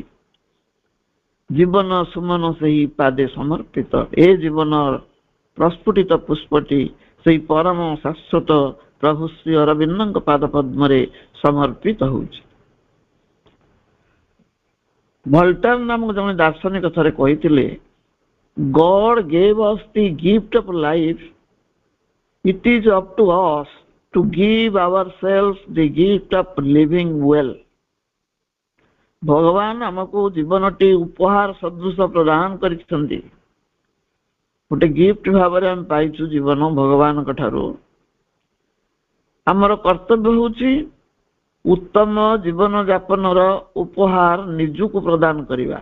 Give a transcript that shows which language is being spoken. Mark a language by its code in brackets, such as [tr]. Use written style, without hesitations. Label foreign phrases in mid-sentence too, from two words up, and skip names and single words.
[or] ଜୀବନ ସୁମନ ସେହି ପାଦେ ସମର୍ପିତ। ଏ ଜୀବନ ପ୍ରସ୍ଫୁଟିତ ପୁଷ୍ପଟି ସେଇ ପରମ ଶାଶ୍ୱତ ପ୍ରଭୁ ଶ୍ରୀ ଅରବିନ୍ଦଙ୍କ ପାଦ ପଦ୍ମରେ ସମର୍ପିତ ହଉଛି। ଭଲ୍ଟେର ନାମକ ଜଣେ ଦାର୍ଶନିକ ଥରେ କହିଥିଲେ, [en] God gave us the gift of life. It is up to us to give ourselves the gift of living well. [or] ଭଗବାନ ଆମକୁ ଜୀବନଟି ଉପହାର ସଦୃଶ ପ୍ରଦାନ କରିଛନ୍ତି। ଗୋଟେ ଗିଫ୍ଟ ଭାବରେ ଆମେ ପାଇଛୁ ଜୀବନ ଭଗବାନଙ୍କ ଠାରୁ। ଆମର କର୍ତ୍ତବ୍ୟ ହେଉଛି ଉତ୍ତମ ଜୀବନ ଯାପନର ଉପହାର ନିଜକୁ ପ୍ରଦାନ କରିବା।